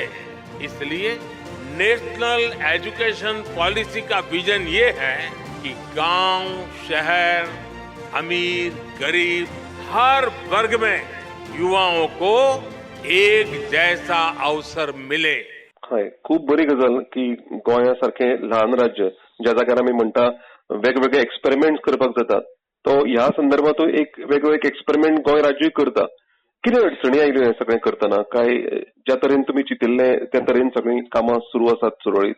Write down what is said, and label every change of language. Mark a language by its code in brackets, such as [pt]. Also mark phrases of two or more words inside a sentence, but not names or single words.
[hi] इसलिए [en] national education policy [hi] का विजन ये है कि गांव, शहर, अमीर, गरीब हर वर्ग में युवाओं को एक जैसा अवसर मिले. [kok] हय, खूब बरी गजाल की गोंयासारखे ल्हान राज्य ज्या जाग्यार आमी म्हणटा वेगवेगळे एक्सपेरिमेंट करपाक जातात तो ह्या संदर्भात एक वेगवेगळे एक्सपेरिमेंट गोंय राज्य करता. कितें अडचणी आयल्यो हें सगळें करतना? काय ज्या तरेन तुमी चिंतिल्ले त्या तरेन सगळीं कामां सुरू आसात सुरळीत?